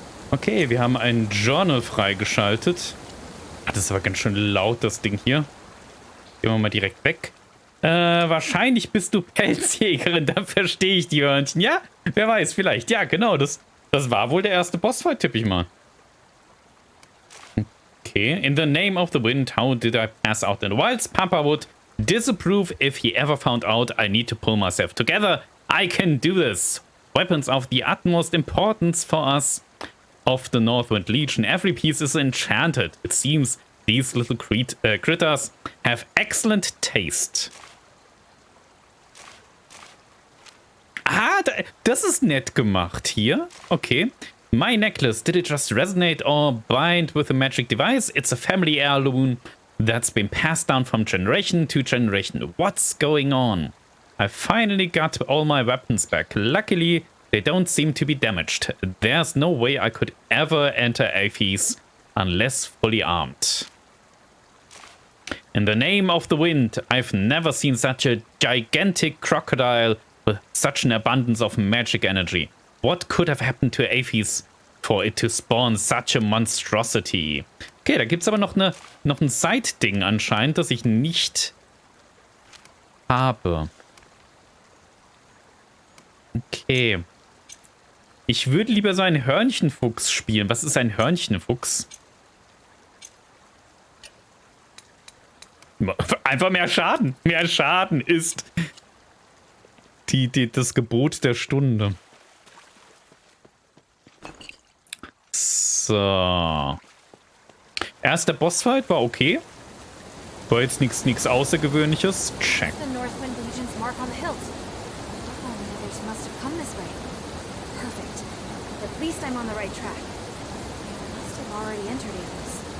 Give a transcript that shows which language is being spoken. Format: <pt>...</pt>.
<de>Okay, wir haben ein Journal freigeschaltet. Ah, das ist aber ganz schön laut, das Ding hier. Gehen wir mal direkt weg. Wahrscheinlich bist du Pelzjägerin, da verstehe ich die Hörnchen. Ja, wer weiß, vielleicht. Ja, genau, das war wohl der erste Bossfight, tippe ich mal.</de> <en>Okay, in the name of the wind, how did I pass out in the wilds? Papa would disapprove if he ever found out I need to pull myself together. I can do this. Weapons of the utmost importance for us of the Northwind Legion. Every piece is enchanted. It seems these little critters have excellent taste.</en> <de>Ah, das ist nett gemacht hier. Okay.</de> <en>My necklace, did it just resonate or bind with a magic device? It's a family heirloom that's been passed down from generation to generation. What's going on? I finally got all my weapons back. Luckily, they don't seem to be damaged. There's no way I could ever enter Aphes unless fully armed. In the name of the wind, I've never seen such a gigantic crocodile with such an abundance of magic energy. What could have happened to Aphes for it to spawn such a monstrosity?</en> <de>Okay, da gibt's aber noch ein Side-Ding anscheinend, das ich nicht habe. Okay. Ich würde lieber so einen Hörnchenfuchs spielen. Was ist ein Hörnchenfuchs? Einfach mehr Schaden. Mehr Schaden ist das Gebot der Stunde. So. Erster Bossfight war okay. War jetzt nichts Außergewöhnliches.</de> <en>Check. The Northwind Legion's mark on the hills. Oh, the others must have come this way. Perfect. At least I'm on the right track. They must have already entered Athos.</en>